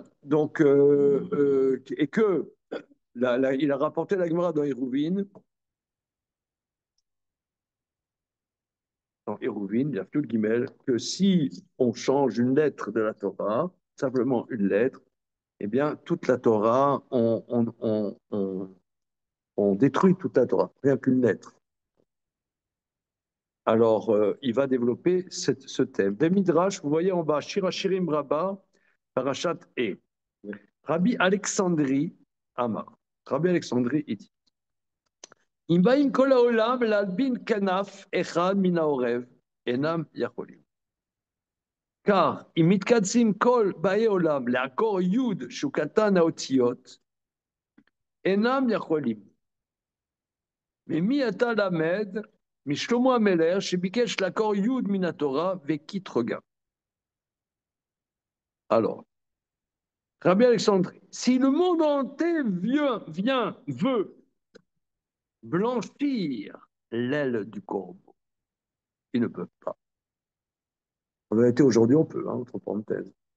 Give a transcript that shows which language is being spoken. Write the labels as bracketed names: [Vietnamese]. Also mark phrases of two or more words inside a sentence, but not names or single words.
[French] Donc, et que il a rapporté la Gemara dans Hérouvine, il y a tout le guimel, que si on change une lettre de la Torah, simplement une lettre, eh bien, toute la Torah, on détruit toute la Torah, rien qu'une lettre. Alors, il va développer ce thème. Des Midrash, vous voyez en bas, Shirachirim Rabba, Parashat E. Rabbi Alexandri Amar. Rabbi Alexandri, il dit [Hebrew] אם באים כל העולם להלבין כנף אחד מן העורב, אינם יכולים. car אם מתקדשים כל באי עולם לעקור יוד שהוא קטן האותיות, אינם יכולים. ומי אתה למד? משלמה המלך שביקש לעקור יוד מן התורה וקטרוגה. [French] Alors, Rabbi Alexandre, si le monde entier veut blanchir l'aile du corbeau, ils ne peuvent pas. En vérité, aujourd'hui, on peut, entre parenthèses.